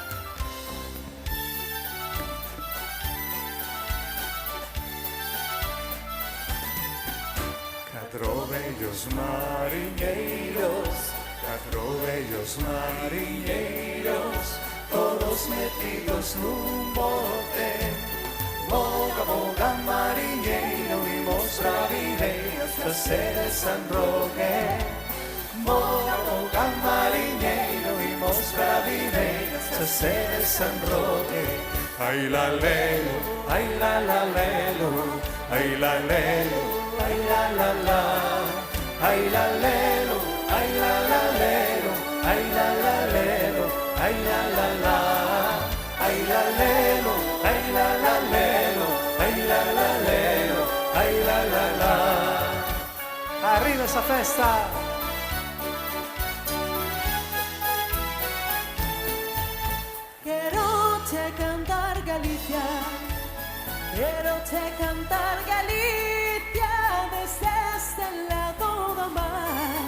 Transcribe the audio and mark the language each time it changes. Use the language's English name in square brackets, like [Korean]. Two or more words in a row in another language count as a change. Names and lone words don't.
[Galician] Catro bellos mariñeiros, catro bellos mariñeiros, todos metidos nun bote. Boga, boga, mariñeiro, imos bravileiros da sede San Roque. Boga, boga, mariñeiro, imos bravileiros da sede San Roque. Ai la lelo, ai la la lelo, ai la lelo, ai la la la, ai la lelo, ai la la lelo, ai la la lelo, ai la la la, ai la lelo, ai la la lelo, ai la la lelo, ai la la la. Arriba esa festa. [Spanish] Quiero te cantar [Galician] Quero te cantar Galicia desde este lado do mar.